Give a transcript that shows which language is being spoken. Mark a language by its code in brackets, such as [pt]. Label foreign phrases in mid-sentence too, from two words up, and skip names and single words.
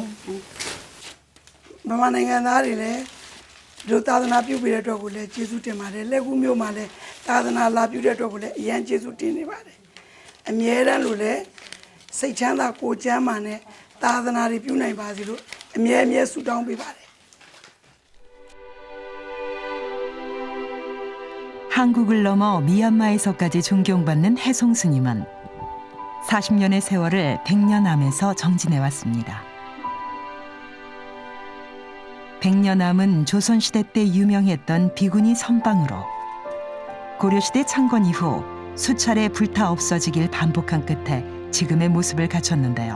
[my] ။မြန်မာနိုင်ငံသားတွေလည်းဒီသာသနာပြုပြီးတဲ့အတွက်ကိုလည်းကျေးဇူးတင်ပါတယ်။လက်ကူးမျိုးမှာလည်းသာသနာလာပြုတဲ့အတွက်ကိုလည်းအရန်ကျေးဇူးတင်နေပါတယ်။အမြဲတမ်းလို့လည်းစိတ်ချမ်းသာကိုယ်ချမ်းသာနဲ့သာသနာတွေပြုနိုင်ပါစေလို့အမြဲဆုတောင်းပေးပါတယ်။ [ko] 한국을 넘어 미얀마에서까지 존경받는 해송 스님은 40년의 세월을 백년암에서 정진해왔습니다. 백년암은 조선시대 때 유명했던 비구니 선방으로 고려시대 창건 이후 수차례 불타 없어지길 반복한 끝에 지금의 모습을 갖췄는데요.